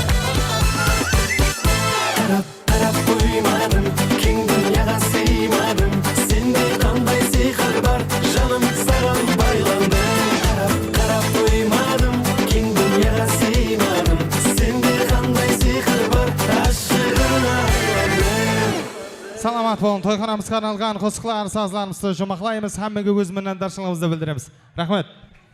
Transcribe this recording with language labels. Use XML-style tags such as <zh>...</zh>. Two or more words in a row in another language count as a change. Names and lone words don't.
<kk>Қарап қоймадым, кең дүнияға сыймадым. Сенде қандай сиқыр бар, жаным саған байландым. Қарап қоймадым, кең дүнияға сыймадым. Сенде қандай сиқыр бар, ашығын айладым.</kk> <uz>Salamat bolun. Toyxonamızga arналган qo'shiqlar, sazlarimizni jo'maqlaymiz. Hammaga o'z minnatdorchiligimizni bildiramiz. Rahmat.</uz>